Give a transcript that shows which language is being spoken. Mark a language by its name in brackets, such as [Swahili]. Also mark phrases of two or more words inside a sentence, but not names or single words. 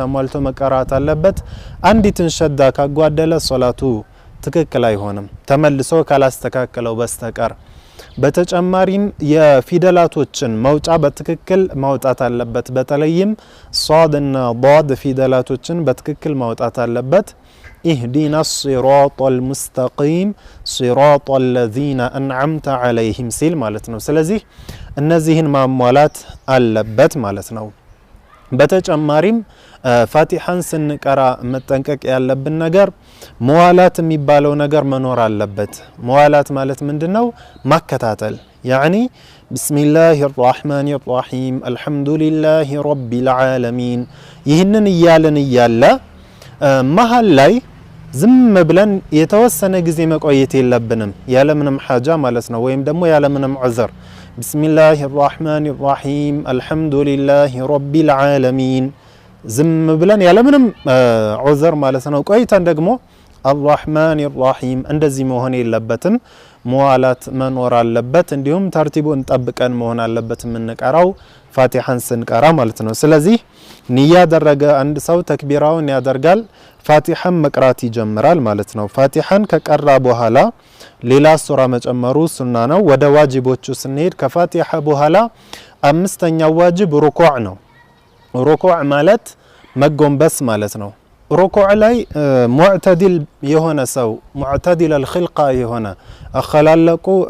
[Amharic] አሟልቶ መቅራት አለበት። አንዲትን ሸዳ ካጓደለ ሶላቱ ትክክል አይሆንም ተመልሶ ካላስተካከለው በስተቀር በተጨማሪም የፊደላቶችን መውጫ በትክክል ማውጣት አለበት በተለይም ሷድ እና ዷድ ፊደላቶችን በትክክል ማውጣት አለበት [Arabic] اهدنا الصراط المستقيم صراط الذين أنعمت عليهم [Amharic] ሲል ማለት ነው ስለዚህ እነዚህን ማሟላት አለበት ማለት ነው በተጨማሪም ፋቲሃን ስንቀራ መጠንቀቅ ያለብን ነገር መዋላት የሚባለው ነገር መኖር አለበት መዋላት ማለት ምንድነው ማከታተል [Arabic] يعني بسم الله الرحمن الرحيم الحمد لله رب العالمين [Amharic] ይህንን እያልን እያለ መሃል ላይ ዝም ብለን የተወሰነ ጊዜ መቆየት የለብንም ያለ ምንም ሐጃ ማለት ነው ወይም ደግሞ ያለ ምንም ዑዝር [Arabic] بسم الله الرحمن الرحيم الحمد لله رب العالمين [Amharic] ዝም ብለን ያለ ምንም ዑዝር ማለት ነው ቆይተን ደግሞ [Arabic] الرحمن الرحيم [Amharic] እንደዚህ መሆን የለበትም መዋላት መኖር አለበት እንዲሁም ተርቲቡን ጠብቀን መሆን አለበት ምንቀራው ፋቲሃን ስንቀራ ማለት ነው ስለዚህ ንያ ያደረገ አንድ ሰው ተክቢራውን ያደርጋል ፋቲሃን መቅራት ይጀምራል ማለት ነው ፋቲሃን ከቀራ በኋላ ሌላ ሱራ መጨመሩ ሱና ነው ወደ ዋጅቦቹ ስንሄድ ከፋቲሃ በኋላ አምስተኛው ዋጅብ ሩኩዕ ነው ሩኩዕ ማለት መጎንበስ ማለት ነው ሩኩዕ ላይ ሙዕተዲል የሆነ ሰው [Arabic] معتدل الخلق [Amharic] የሆነ አخላለቁ